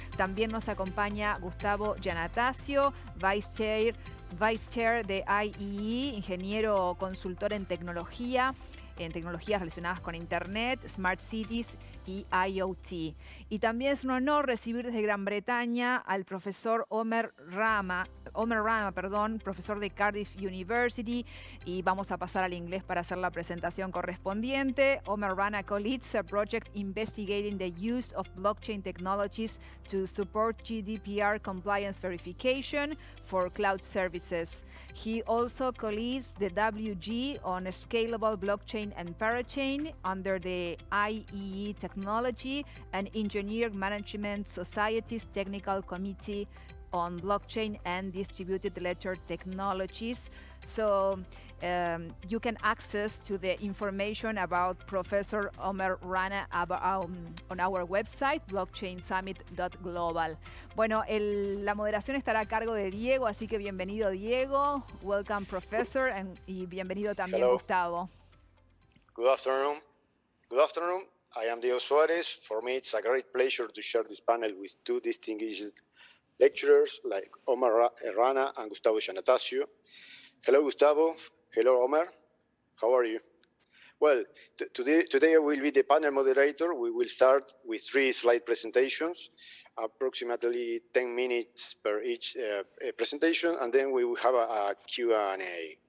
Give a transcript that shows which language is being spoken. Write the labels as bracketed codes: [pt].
[es] También nos acompaña Gustavo Giannatasio, Vice Chair de IEE, ingeniero consultor en tecnologías relacionadas con Internet, Smart Cities y IoT. Y también es un honor recibir desde Gran Bretaña al profesor Omer Rama, profesor de Cardiff University, y vamos a pasar al inglés para hacer la presentación correspondiente. [en] Omer Rana co-leads a project investigating the use of blockchain technologies to support GDPR compliance verification for cloud services. He also co-leads the WG on scalable blockchain and parachain under the IEE Technology and Engineer Management Society's Technical Committee on Blockchain and Distributed Ledger Technologies. So you can access to the information about Professor Omer Rana on our website, blockchainsummit.global. [es] Bueno, la moderación estará a cargo de Diego, así que bienvenido Diego, [en] welcome Professor, [es] y bienvenido también Gustavo. [en] Good afternoon. Good afternoon. I am Diego Suarez. For me, it's a great pleasure to share this panel with two distinguished lecturers like Omer Rana and Gustavo Giannatasio. Hello, Gustavo. Hello, Omer. How are you? Well, today I will be the panel moderator. We will start with 3 slide presentations, approximately 10 minutes per each presentation, and then we will have a Q&A.